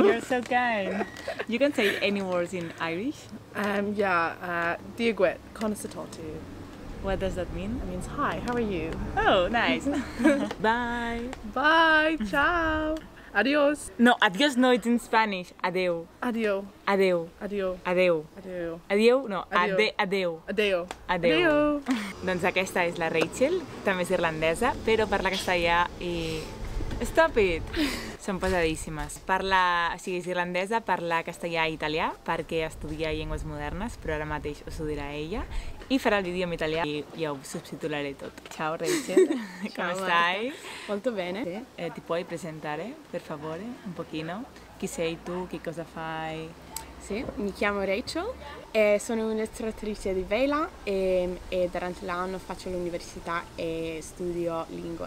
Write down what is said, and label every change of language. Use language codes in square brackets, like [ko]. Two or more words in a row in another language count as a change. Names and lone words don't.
[en] You're so kind. You can say any words in Irish. [ga] Diagwit, Conasatoti. [en] What does that mean? It means hi, how are you? Oh, nice. Bye. Bye, ciao, adios. No, adios no, it's in Spanish. [ca] Adeu. Adio. Adeu. Adio. Adeu. Adio. Adeu? No, Adeu. adeu. Adeo. Adeu. Doncs aquesta és la Rachel, també és irlandesa, però parla castellà i... [en] Stop it! [ca] Són pesadíssimes. És irlandesa, parla castellà i italià perquè estudia llengües modernes, però ara mateix us ho dirà ella, i farà el vídeo en italià i ja ho subtitolaré tot. [it] Ciao Rachel, come stai? Molto bene. Ti puoi presentare, per favore, un pochino? Chi sei tu, che cosa fai? Sì, mi chiamo Rachel, sono un'istruttrice di vela e durante l'anno faccio l'università e studio lingue.